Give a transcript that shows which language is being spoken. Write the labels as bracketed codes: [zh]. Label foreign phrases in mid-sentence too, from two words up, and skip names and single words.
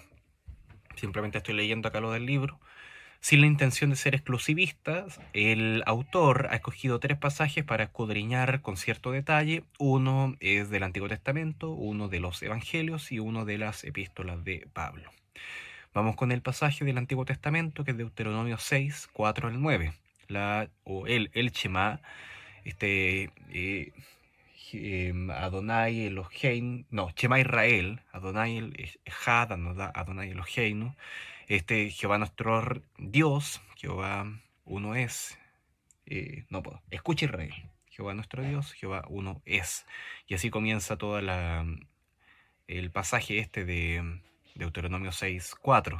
[es] Simplemente estoy leyendo acá lo del libro. Sin la intención de ser exclusivista, el autor ha escogido 3 pasajes para escudriñar con cierto detalle. Uno es del Antiguo Testamento, uno de los Evangelios y uno de las epístolas de Pablo. Vamos con el pasaje del Antiguo Testamento, que es Deuteronomio 6, 4 al 9. [he] אל שמע, אדוני אלוהינו, no, שמע ישראל, אדוני אחד, אדוני אלוהינו, [es] Jehová nuestro Dios, Jehová uno es, no puedo, escucha Israel, Jehová nuestro Dios, Jehová uno es. Y así comienza todo el pasaje de Deuteronomio 6, 4.